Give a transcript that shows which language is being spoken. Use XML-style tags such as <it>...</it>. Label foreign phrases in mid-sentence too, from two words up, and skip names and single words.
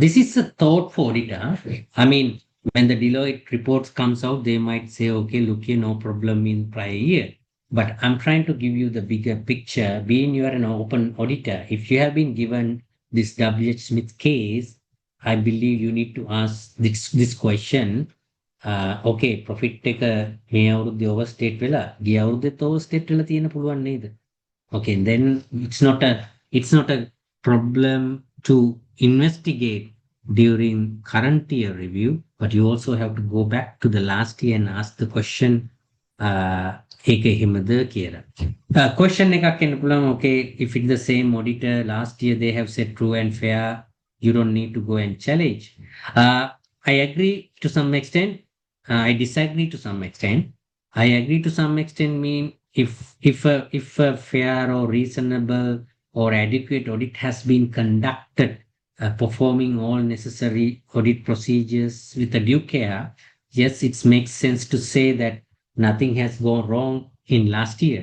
<en>This is a thought for auditor. I mean, when the Deloitte reports comes out, they might say, okay, look here, no problem in prior year. But I'm trying to give you the bigger picture. Being you are an open auditor, if you have been given this WH Smith case, I believe you need to ask this question.</en> <si>Okay, profit එක මේ අවුරුද්දේ overstate වෙලා ගිය අවුරුද්දෙත් overstate වෙලා තියෙන පුළුවන් නේද?</si> <en>Okay, then it's not a problem to investigate during current year review, but you also have to go back to the last year and ask the question,</en> <si>ඊක එහෙමද කියලා. Question එකක් එන්න පුළුවන්.</si> <en>Okay, if it's the same auditor last year they have said true and fair, you don't need to go and challenge. I agree to some extent. I disagree to some extent. I agree to some extent mean if a fair or reasonable or adequate audit has been conducted, performing all necessary audit procedures with a due care, yes, it makes sense to say that nothing has gone wrong in last year.</en>